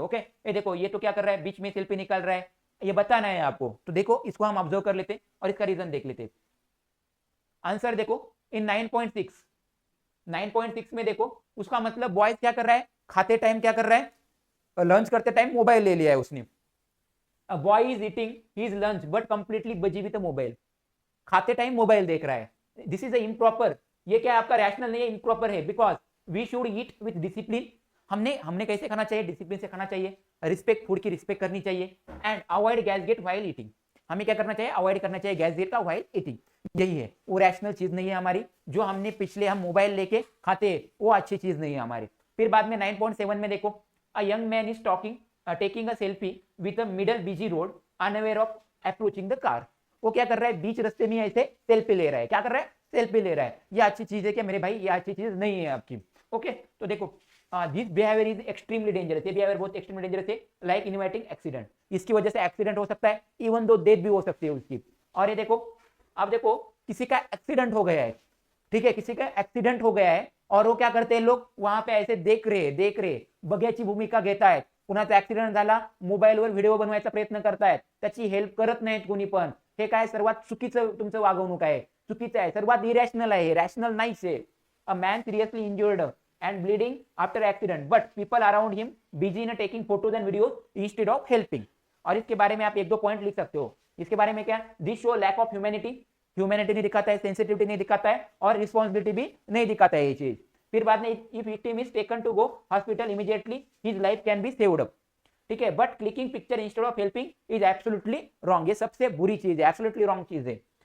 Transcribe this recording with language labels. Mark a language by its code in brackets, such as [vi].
[hi] Okay, ये देखो ये तो क्या कर रहा है, बीच में सेल्फी निकाल रहा है, ये बताना है आपको। तो देखो इसको हम ऑब्जर्व कर लेते और इसका रीजन देख लेते। आंसर देखो इन 9.6, 9.6 में देखो उसका मतलब बॉयज क्या कर रहा है, खाते टाइम क्या कर रहा है, लंच करते टाइम मोबाइल ले लिया है उसने। [en] A boy is eating his lunch but completely busy with a mobile. [hi] खाते टाइम मोबाइल देख रहा है। [en] this is improper, [hi] ये क्या आपका रैशनल नहीं है, इम्प्रॉपर है। [en] Because we should eat with discipline. [hi] हमने कैसे खाना चाहिए, डिसिप्लिन से खाना चाहिए, रिस्पेक्ट, फूड की रिस्पेक्ट करनी चाहिए। [en] and avoid gadget while eating, [hi] हमें क्या करना चाहिए, अवॉइड करना चाहिए गैजेट का व्हाइल ईटिंग। यही है, वो रैशनल चीज नहीं है हमारी। जो हमने पिछले हम मोबाइल लेके खाते वो अच्छी चीज नहीं है हमारी। फिर बाद में 9.7 में देखो, [en] A young man is talking taking a selfie with a middle busy road unaware of approaching the car। [hi] वो क्या कर रहा है, बीच रास्ते में ऐसे सेल्फी ले रहा है। क्या कर रहा है, सेल्फी ले रहा है। ये अच्छी चीज है क्या मेरे भाई, ये अच्छी चीज नहीं है आपकी। ओके, तो देखो [en] this behaviour is extremely dangerous, [hi] ये बिहेवियर बहुत एक्सट्रीमली डेंजरस है, लाइक इनवाइटिंग एक्सीडेंट। इसकी वजह से एक्सीडेंट हो सकता है, इवन दो डेथ भी हो सकती है उसकी। और ये देखो, अब देखो किसी का एक्सीडेंट हो गया है, ठीक है, किसी का एक्सीडेंट हो गया है और वो क्या करते हैं लोग, वहां पे ऐसे देख रहे [mr] बघ्याची भूमिका घेत आहेत। कुणाचा ऍक्सिडेंट झाला, मोबाईलवर व्हिडिओ बनवायचा प्रयत्न करतायत, त्याची हेल्प करत नाहीत कोणी पण। हे काय सर्वात चुकीचं तुमचं वागवणूक आहे, चुकीचं आहे, सर्वात इरॅशनल आहे, रॅशनल नाहीच आहे। [en] A man seriously injured and bleeding after accident but people around him busy in taking photos and videos instead of helping। [hi] और इसके बारे में आप एक दो पॉइंट लिख सकते हो। इसके बारे में क्या, [en] this show lack of humanity, [hi] humanity नहीं दिखाता है, सेंसिटिविटी नहीं दिखाता है और रिस्पॉन्सिबिलिटी भी नहीं दिखाता है ये चीज। फिर बाद में [en] If victim is taken to go hospital immediately his life can be saved up. [hi] ठीक है, [en] but clicking picture instead of helping is absolutely wrong, [hi] ये सबसे बुरी चीज है, एब्सोल्युटली रॉन्ग चीज है।